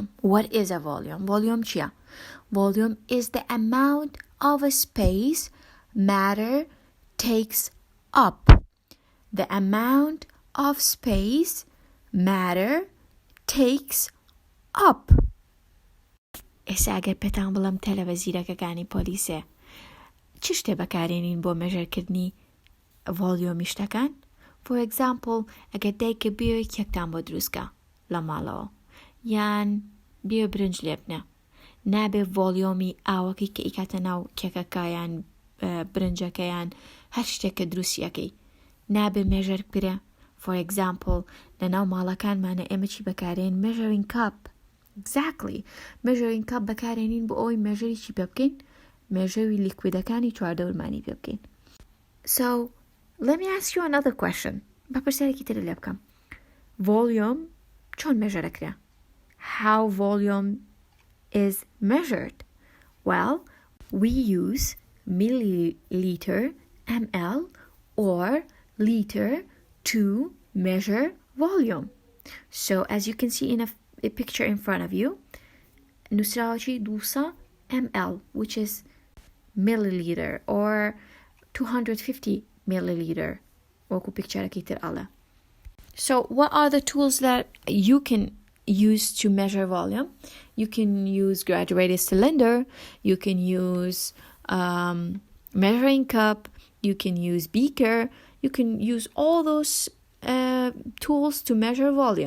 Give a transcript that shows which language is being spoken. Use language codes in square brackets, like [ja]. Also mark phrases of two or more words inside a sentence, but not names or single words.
[en] What is a volume? [ckb] ڤۆلیۆم چیە. [en] Volume is the amount of a space matter takes up. The amount of space matter takes up. [ckb] ئێستا ئەگەر پێتان بڵم تەلەڤەزیرەکەکانی پۆلیسێ چ شتێ بەکارێنین بۆ مێژەرکردنی ڤۆلیۆمی شتەکان؟ [en] For example, [ckb] ئەگەر دایکە بێوێ کێکتان بۆ دروستکە لە ماڵەوە یان بێ برنج لێ بنێ، نابێ ڤۆلیۆمی ئاوەکەی کە ئیکاتە ناو کێکەکە یان برنجەکە یان هەر شتێکە دروستیەکەی نابێ مێژەر بکرێ. [en] For example, [ckb] لە ناو ماڵەکانمانە ئێمە چی بەکارێن؟ [en] measuring cup. Exactly. Measuring cup [ckb] بەکارێنین بۆ ئەوەی مێژەری چی پێ بکەین؟ مێژەوی لیکویدەکانی چواردەورمانی پێ بکەین. [en] So, let me ask you another question. [ckb] بەپرسیارێکی تر لێ بکەم. Volume چۆن مێژەرەکرێ؟ [en] How volume is measured? Well, we use milliliter, ml, or liter to measure volume. So, as you can see in a picture in front of you, نووسراوەکی 200 ml, which is milliliter, or 250 milliliter. [ckb] وەکو پکچەرەکەی تر ئەڵێ. [en] So what are the tools that you can use to measure volume? You can use graduated cylinder, you can use measuring cup, you can use beaker, you can use all those tools to measure volume.